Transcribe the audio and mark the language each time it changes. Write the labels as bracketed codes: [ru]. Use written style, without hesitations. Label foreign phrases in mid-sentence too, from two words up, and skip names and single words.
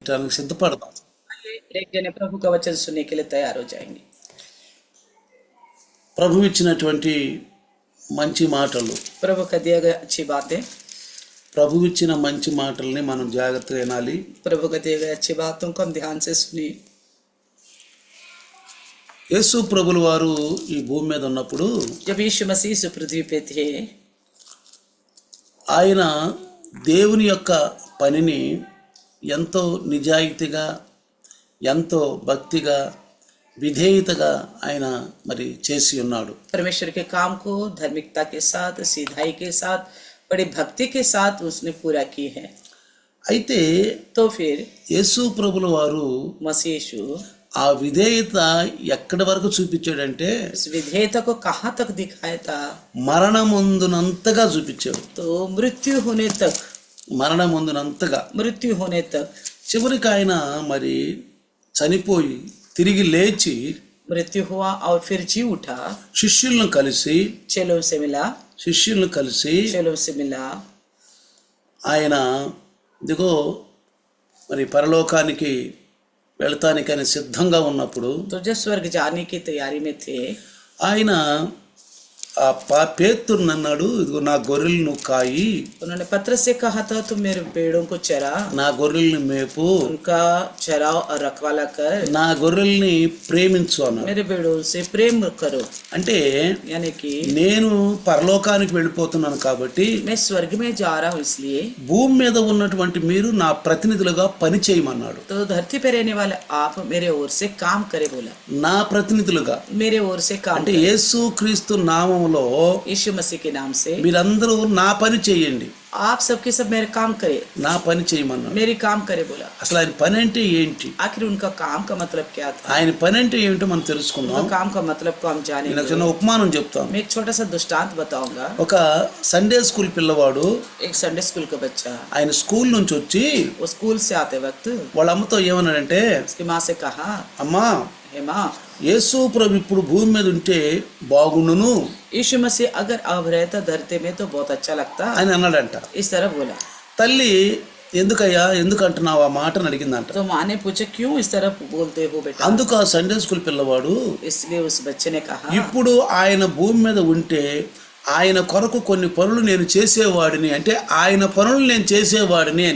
[te] సిద్ధపడదాం. [hi] एक जने प्रभु का वचन सुनने के लिए तैयार हो जाएंगे. [te] ప్రభు ఇచ్చినటువంటి మంచి మాటలు, [hi] प्रभु का दिया गया अच्छी बातें, [te] ప్రభు ఇచ్చిన మంచి మాటల్ని మనం జాగ్రత్తగా వినాలి. [hi] प्रभु का दिए गए अच्छी बातों को हम ध्यान से सुनिए. [te] యేసు ప్రభుల వారు ఈ భూమి మీద ఉన్నప్పుడు [hi] जब यीशु मसीह इस पृथ्वी पे थे, [te] ఆయన దేవుని యొక్క పనిని ఎంతో నిజాయితీగా, ఎంతో భక్తిగా, విధేయతగా ఆయన మరి చేసి ఉన్నాడు. [hi] परमेश्वर के काम को धार्मिकता के साथ, सीधाई के साथ, बड़ी भक्ति के साथ उसने पूरा की है. [te] అయితే [hi] तो फिर [te] యేసు ప్రభుల వారు [hi] मसीह यीशु [te] ఆ విధేయత ఎక్కడి వరకు చూపించాడంటే [hi] इस विधेयता को कहाँ तक दिखाया था? [te] మరణమందునంతగా చూపించాడు. [hi] तो मृत्यु होने तक, [te] మరణమందునంతగా [hi] मृत्यु होने तक. [te] చివరికి ఆయన మరి చనిపోయి తిరిగి లేచి [hi] मृत्यु हुआ और फिर जी उठा, [te] శిష్యులను కలిసి [hi] चेलों से मिला, చेलों से मिला. [te] ఆయన ఇదిగో మరి పరలోకానికి వెళతానికి ఆయన సిద్ధంగా ఉన్నప్పుడు [hi] तो जब स्वर्ग जाने की तैयारी में थे, [te] ఆయన ఆ పేతురుని అన్నాడు, ఇదిగో నా గొర్రెలను నువ్వు కాయి, [hi] उन्होंने पत्रस से कहा था तुम मेरे भेड़ों को चरा, [te] నా గొర్రెల్ని మేపు, [hi] उनका चराओ और रखवाला कर, [te] నా గొర్రెల్ని ప్రేమించు అన్నాడు. [hi] मेरे भेड़ों से प्रेम करो. [te] అంటే [hi] यानी कि [te] నేను పరలోకానికి వెళ్ళిపోతున్నాను కాబట్టి [hi] मैं स्वर्ग में जा रहा हूँ, इसलिए [te] భూమి మీద ఉన్నటువంటి మీరు నా ప్రతినిధులుగా పని చేయమన్నాడు. [hi] तो धरती पे रहने वाले आप मेरे ओर से काम करे बोला. [te] నా ప్రతినిధులుగా [hi] मेरे ओर से काम [te] అంటే యేసు క్రీస్తు నామములో [hi] यीशु मसीह के नाम से [te] మీరందరూ నా పని చేయండి, [hi] आप सबके सब मेरे काम करे, [te] నా పని చేయమన్నాడు. [hi] मेरी काम करे बोला. [te] అసలు ఆయన పని అంటే ఏంటి, [hi] आखिर उनका काम का मतलब क्या था? [te] ఆయన పని అంటే ఏమిటో మనం [hi] उनका [te] తెలుసుకుందాం. [hi] काम का मतलब को हम [te] నేను [hi] जानेंगे. [te] ఒక చిన్న ఉపమానం చెప్తాను. [hi] मैं एक छोटा सा दृष्टांत बताऊंगा. [te] ఒక [en] Sunday school [te] పిల్లవాడు [hi] एक [en] Sunday school [hi] का बच्चा, [te] ఆయన స్కూల్ నుంచి వచ్చి [hi] वो स्कूल से आते वक्त [te] వాళ్ళ అమ్మతో ఏమన్నాడంటే, [hi] उसकी माँ से कहा, [te] అమ్మా [hi] हे माँ, [te] యేసు ప్రభు ఇప్పుడు భూమి మీద ఉంటే బాగుండును [hi] यीशु मसीह अगर अब रहता धरती में तो बहुत अच्छा लगता, [te] అని అన్నాడంట. [hi] इस तरह बोला. [te] తల్లి ఎందుకయ్యా ఎందుకు అంటున్నావు ఆ మాటను అడిగిందంట. [hi] तो माँ ने पूछा क्यों इस तरह बोलते हो बेटा? [te] అందుకు ఆ [en] Sunday school [te] పిల్లవాడు, [hi] इसलिए उस बच्चे ने कहा, [te] ఇప్పుడు ఆయన భూమి మీద ఉంటే ఆయన కొరకు కొన్ని పనులు నేను చేసేవాడిని, అంటే ఆయన పనులు నేను చేసేవాడిని అని.